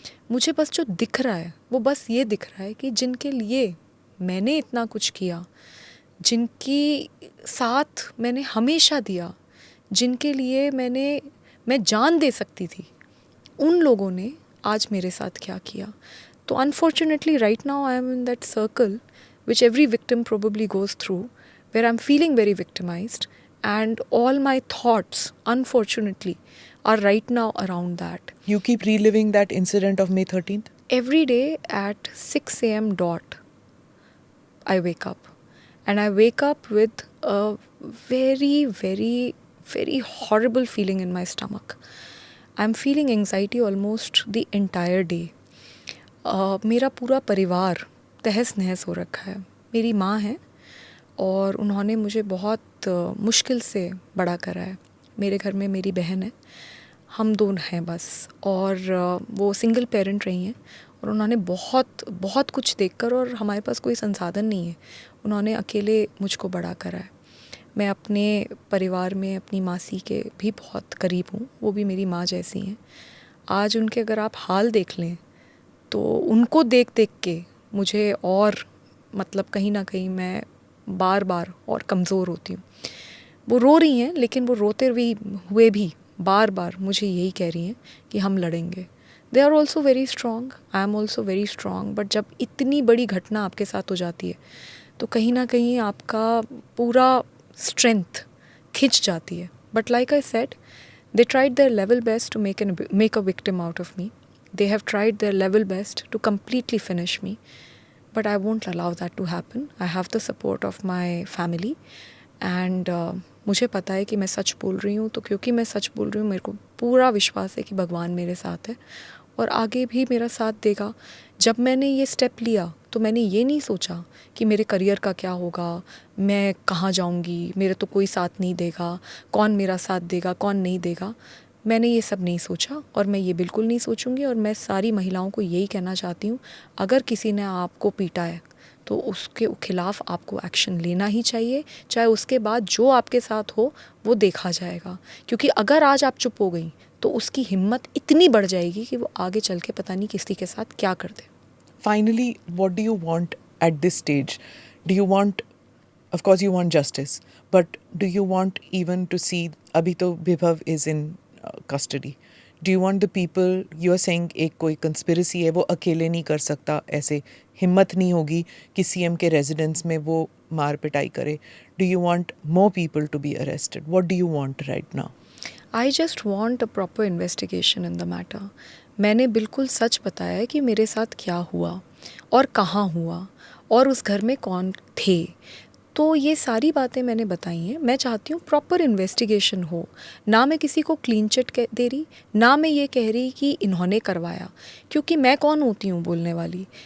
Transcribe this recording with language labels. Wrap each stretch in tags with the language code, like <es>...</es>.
<hi>मुझे बस जो दिख रहा है वो बस ये दिख रहा है कि जिनके लिए मैंने इतना कुछ किया, जिनकी साथ मैंने हमेशा दिया, जिनके लिए मैं जान दे सकती थी, उन लोगों ने आज मेरे साथ क्या किया।</hi> <en>तो unfortunately right now I am in that circle which every victim probably goes through, where I'm feeling very victimized, and all my thoughts, unfortunately, are right now around that. You keep reliving that incident of May 13th? Every day at 6 a.m. dot, I wake up. And I wake up with a very, very, very horrible feeling in my stomach. I'm feeling anxiety almost the entire day.</en> <hi>मेरा पूरा परिवार तहस नहस हो रखा है। मेरी माँ है और उन्होंने मुझे बहुत मुश्किल से बड़ा करा है। मेरे घर में मेरी बहन है, हम दोनों हैं बस, और वो सिंगल पेरेंट रही हैं और उन्होंने बहुत बहुत कुछ देखकर, और हमारे पास कोई संसाधन नहीं है, उन्होंने अकेले मुझको बड़ा करा है। मैं अपने परिवार में अपनी मासी के भी बहुत करीब हूँ, वो भी मेरी माँ जैसी हैं। आज उनके अगर आप हाल देख लें तो उनको देख देख के मुझे और, मतलब कहीं ना कहीं मैं बार बार और कमज़ोर होती हूँ। वो रो रही हैं, लेकिन वो रोते हुए भी बार बार मुझे यही कह रही हैं कि हम लड़ेंगे।</hi> <en>they are also very strong,</en> <hi>I am also very strong, but जब इतनी बड़ी घटना आपके साथ हो जाती है तो कहीं ना कहीं आपका पूरा स्ट्रेंथ खिंच जाती है।</hi> <en>But like I said, they tried their level best to make a victim out of me. They have tried their level best to completely finish me, but I won't allow that to happen. I have the support of my family, and</en> <hi>मुझे पता है कि मैं सच बोल रही हूँ, तो क्योंकि मैं सच बोल रही हूँ मेरे को पूरा विश्वास है कि भगवान मेरे साथ है और आगे भी मेरा साथ देगा। जब मैंने ये स्टेप लिया तो मैंने ये नहीं सोचा कि मेरे करियर का क्या होगा, मैं कहाँ जाऊँगी, मेरे तो कोई साथ नहीं देगा, कौन मेरा साथ देगा, कौन नहीं देगा। मैंने ये सब नहीं सोचा और मैं ये बिल्कुल नहीं सोचूंगी। और मैं सारी महिलाओं को यही कहना चाहती हूँ, अगर किसी ने आपको पीटा है तो उसके खिलाफ़ आपको एक्शन लेना ही चाहिए, चाहे उसके बाद जो आपके साथ हो वो देखा जाएगा। क्योंकि अगर आज आप चुप हो गई तो उसकी हिम्मत इतनी बढ़ जाएगी कि वो आगे चल के पता नहीं किसी के साथ क्या कर दे।</hi> <en>Finally, what do you want at this stage? Do you want, of course you want justice, but do you want even to see, abhi to Bibhav is in custody, do you want the people, you are saying</en> <hi>एक कोई conspiracy है, वो अकेले नहीं कर सकता, ऐसे हिम्मत नहीं होगी कि CM के residence में वो मार पिटाई करे.</hi> <en>Do you want more people to be arrested? What do you want right now? I just want a proper investigation in the matter.</en> <hi>मैंने बिल्कुल सच बताया कि मेरे साथ क्या हुआ और कहाँ हुआ और उस घर में कौन थे। तो ये सारी बातें मैंने बताई हैं। मैं चाहती हूँ प्रॉपर इन्वेस्टिगेशन हो, ना मैं किसी को क्लीन चिट दे रही, ना मैं ये कह रही कि इन्होंने करवाया, क्योंकि मैं कौन होती हूँ बोलने वाली।</hi>